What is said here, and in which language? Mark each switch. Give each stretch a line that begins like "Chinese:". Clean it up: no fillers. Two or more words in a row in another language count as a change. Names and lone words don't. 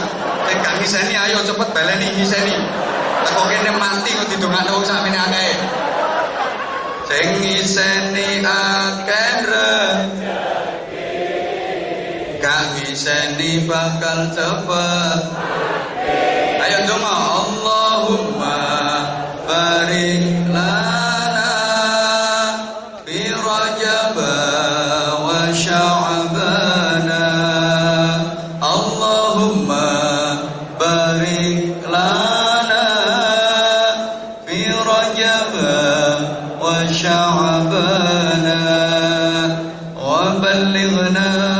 Javanese: Nek gak ngiseni ayo cepet baleni ngiseni. Teko kene mati kok didongakno wong sakmene akeh. Sing ngiseni akeh rezeki. Gak ngiseni bakal cepet. Ayo donga
Arabic: اللهم بارك لنا في رجب وشعبان. اللهم بارك لنا في رجب وشعبان وبلغنا